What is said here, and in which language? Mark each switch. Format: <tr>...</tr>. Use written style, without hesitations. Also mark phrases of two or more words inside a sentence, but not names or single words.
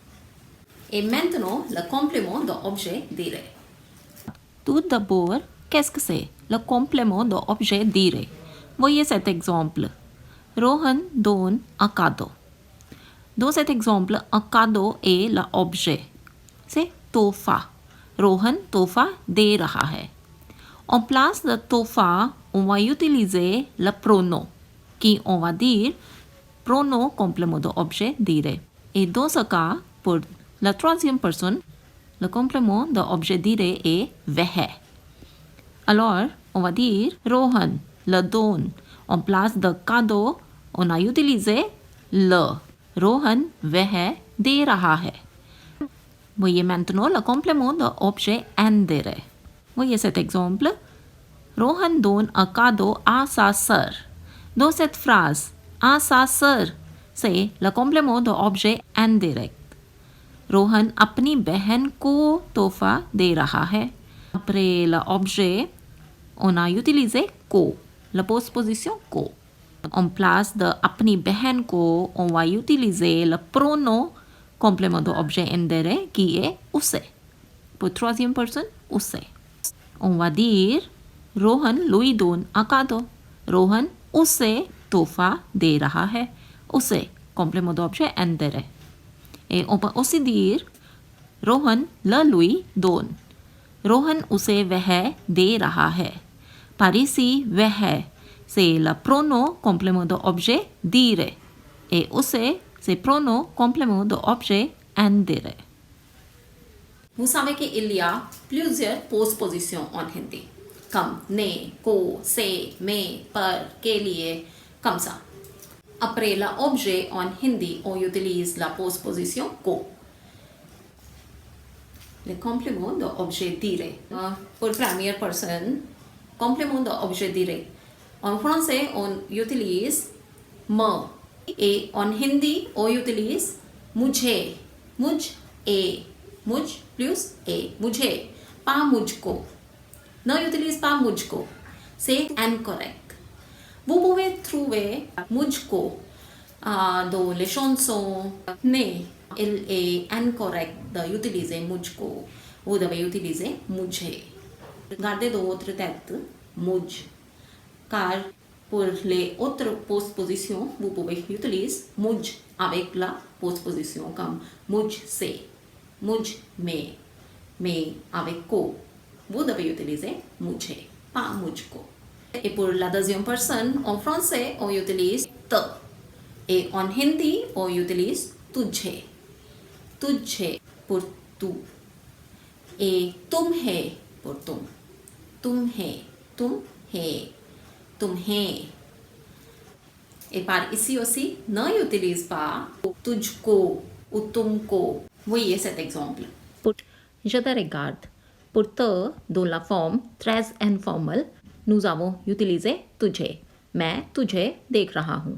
<fr>Et maintenant, le complément d'objet direct. Tout d'abord, qu'est-ce que c'est le complément d'objet direct? Voyez cet exemple. Rohan donne un cadeau. Dans cet exemple, un cadeau est l'objet.</fr> <hi>C'est तोहफा. Rohan तोहफा दे रहा है.</hi> <fr>En place de तोहफा, on va utiliser le pronom, qui on va dire pronom complément d'objet direct. Et dans ce cas, pour la troisième personne, le complément d'objet direct est वह. Alors, on va dire Rohan le donne. En place de cadeau, on a utilisé le.</fr> <hi>Rohan वह दे रहा है.</hi> <fr>Voyez maintenant le complément d'objet indirect. Voyez cet exemple. Rohan donne un cadeau à sa sœur. Dans cette phrase, à sa sœur, c'est le complément d'objet indirect.</fr> <hi>रोहन अपनी बहन को तोहफा दे रहा है.</hi> <fr>Après l'objet, on a utilisé को, la postposition को. En place de</fr> <hi>अपनी बहन को,</hi> <fr>on va utiliser le pronom complément d'objet indirect qui est उसे. Pour troisième personne, उसे. On va dire रोहन lui donne un cadeau.</fr> <hi>रोहन उसे तोहफा दे रहा है.</hi> <fr>उसे, complément d'objet indirect. Et on peut aussi dire रोहन le lui donne.</fr> <hi>रोहन उसे वह दे रहा है.</hi> <fr>Par ici, वह, c'est le pronom complément d'objet direct. Et उसे, c'est pronom complément d'objet indirect. Vous savez qu'il y a plusieurs postpositions en hindi, comme</fr> <hi>ने, को, से, में, पर, के लिए,</hi> <fr>comme ça. Après l'objet en hindi, on utilise la postposition ko. Le complément d'objet direct. Pour première personne, complément d'objet direct. En français, on utilise me. Et en hindi, on utilise मुझे.</fr> <hi>मुझ ए. मुझ plus ए. मुझे.</hi> <fr>Pas मुझको. Ne utilise pas मुझको. C'est incorrect. Vous pouvez trouver मुझको dans les chansons, mais il est incorrect d'utiliser मुझको. Vous devez utiliser मुझे. Gardez dans votre tête मुझ, car pour les autres postpositions, vous pouvez utiliser मुझ avec la postposition comme</fr> <hi>मुझसे, मुझ</hi> <fr>mais avec को. Vous devez utiliser मुझे, pas मुझको. Et pour la deuxième personne, en français, on utilise te. Et en hindi, on utilise तुझे. तुझे pour tu. Et तुम्हें pour तुम.</fr> <hi>तुम्हें, तुम्हें.</hi> <fr>Et par ici aussi, ne utilise pas तुझको ou तुमको. Voyez cet exemple. Pour je te regarde. Pour te, dans la forme très informelle, nous avons utilisé तुझे.</fr> <hi>मैं तुझे देख रहा हूँ.</hi>